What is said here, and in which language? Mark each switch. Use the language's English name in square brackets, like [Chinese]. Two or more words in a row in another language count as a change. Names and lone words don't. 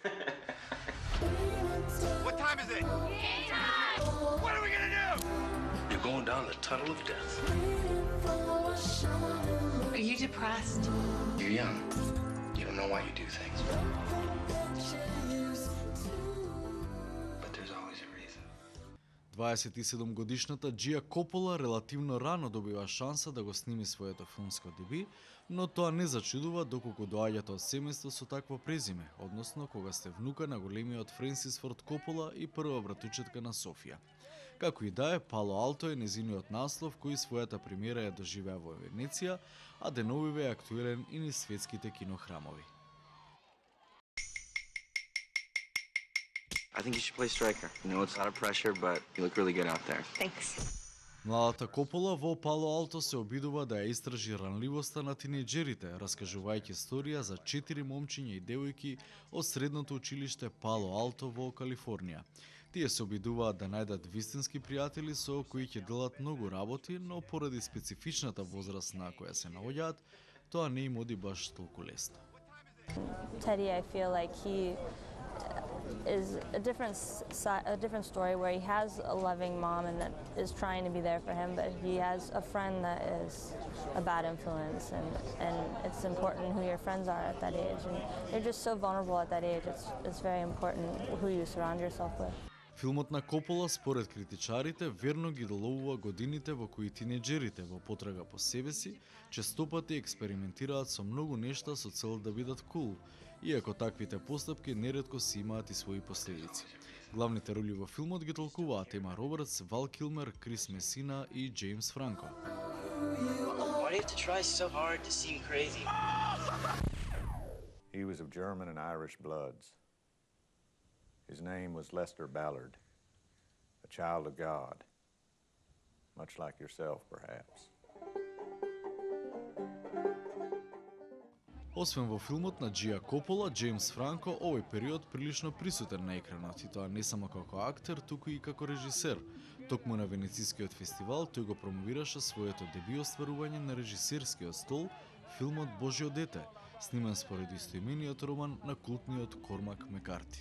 [English] What time is it? What are we gonna do? You're going down the tunnel of death. Are you depressed? You're young. You don't know why you do things. But there's always a reason. [Macedonian] 27-годишната Джија Копола релативно рано добива шанса да го сними своето филмско деби, но тоа не зачудува доколку доаѓате од семејство со такво презиме, односно кога сте внука на големиот Френсис Форд Копола и прва братучетка на Софија. Како и да е, Пало Алто е незиниот наслов кој својата премиера ја доживеа во Венеција, а деновиве е актуелен и низ светските кинохрамови. [English] I think you should play striker. I know it's a lot of pressure, but you look really good out there. Thanks. [Macedonian] Младата Копола во Пало Алто се обидува да ја истражи ранливоста на тинејџерите, раскажувајќи историја за 4 момчиња и девојки од средното училиште Пало Алто во Калифорнија. Тие се обидуваат да најдат вистински пријатели со кои ќе делат многу работи, но поради специфичната возраст на која се наоѓаат, тоа не им оди баш толку лесно. [English] Teddy, I feel like he is a different story where he has a loving mom and that is trying to be there for him, but he has a friend that is a bad influence, and it's important who your friends are at that age, and you're just so vulnerable at that age. It's very important who you surround yourself with. [Macedonian] Филмот на Копола, според критичарите, верно ги доловува годините во кои тинејџерите во потрага по себе си честопати експериментираат со многу нешта со цел да бидат кул, иако таквите постапки неретко си имаат и своји последици. Главните роли во филмот ги толкуваат Ема Робертс, Вал Килмер, Крис Месина и Джеймс Франко. [English] Why do you have to try so hard to seem crazy? He was of German and Irish bloods. His name was Lester Ballard, a child of God, much like yourself, perhaps. [Macedonian] Освен во филмот на Джија Копола, Джеймс Франко овој период прилично присутен на екранот, и тоа не само како актер, туку и како режисер. Токму на Венецискиот фестивал тој го промовираше своето деби остварување на режисерскиот стол, филмот Божјо дете, снимен според истоимениот роман на култниот Кормак Мекарти.